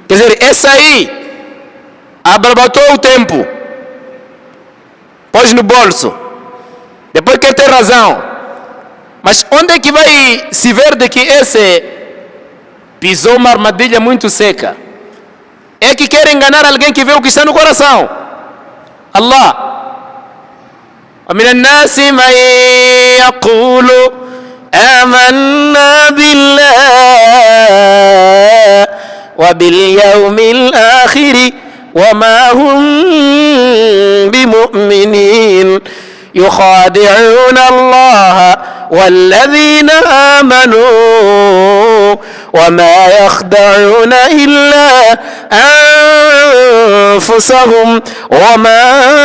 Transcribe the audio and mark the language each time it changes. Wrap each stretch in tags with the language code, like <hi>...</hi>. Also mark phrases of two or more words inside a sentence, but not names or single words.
<pt>Quer dizer, esse aí abarbatou o tempo, pôs no bolso, depois quer ter razão. Mas onde é que vai se ver de que esse pisou uma armadilha muito seca? É que quer enganar alguém que vê o que está no coração.</pt> <ar>Allah. ومن الناس من يقول آمنا بالله وباليوم الآخر وما هم بمؤمنين يخادعون الله والذين آمنوا وما يخدعون إلا أنفسهم وما</ar>